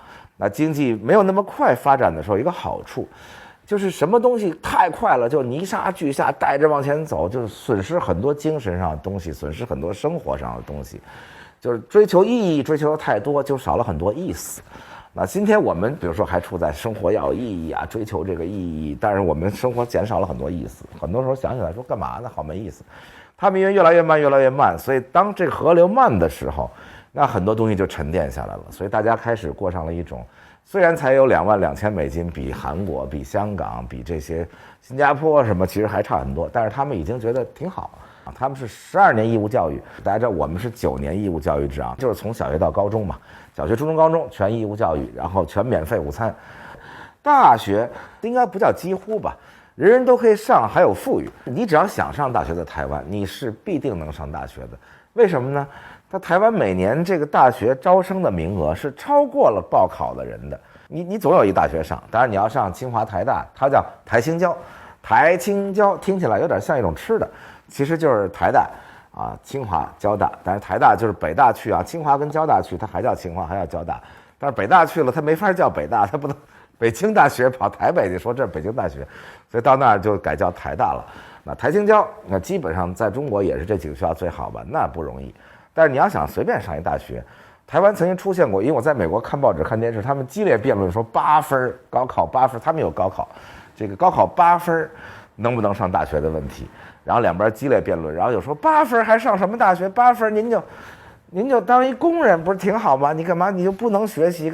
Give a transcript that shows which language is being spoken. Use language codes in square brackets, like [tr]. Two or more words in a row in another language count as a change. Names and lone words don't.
[zh] 那經濟沒有那麼快發展的時候，一個好處就是什麼東西太快了就泥沙俱下，帶着往前走，就損失很多精神上的東西，損失很多生活上的東西，就是追求意義追求的太多，就少了很多意思。那今天我們比如說還處在生活要有意義追求這個意義，但是我們生活減少了很多意思，很多時候想起來說幹嘛呢，好沒意思。他們因為越來越慢越來越慢，所以當這個河流慢的時候，那很多東西就沉澱下來了，所以大家開始過上了一種，雖然才有22000美金，比韓國比香港比這些新加坡什麼其實還差很多，但是他們已經覺得挺好。他們是12年義務教育，大家知道我們是9年義務教育制就是從小學到高中嘛，小學、初中、高中全義務教育，然後全免費午餐。大學應該不叫幾乎吧，人人都可以上，還有富裕。你只要想上大學的台灣，你是必定能上大學的。為什麼呢？他台灣每年這個大學招生的名額是超過了報考的人的。你總有一大學上，當然你要上清華、台大，它叫台清交。台清交聽起來有點像一種吃的。其實就是台大清華、交大，但是台大就是北大去清華跟交大去，它還叫清華，還叫交大。但是北大去了，它沒法叫北大，它不能北京大學跑台北去說這是北京大學，所以到那兒就改叫台大了。那台清交，那基本上在中國也是這幾個學校最好吧，那不容易。但是你要想隨便上一大學，台灣曾經出現過，因為我在美國看報紙看電視，他們激烈辯論說8分高考8分，他們有高考，這個高考8分能不能上大學的問題。然後兩邊激烈辯論，然後有說8分還上什麼大學？8分您就當一工人不是挺好嗎？你幹嘛你就不能學習？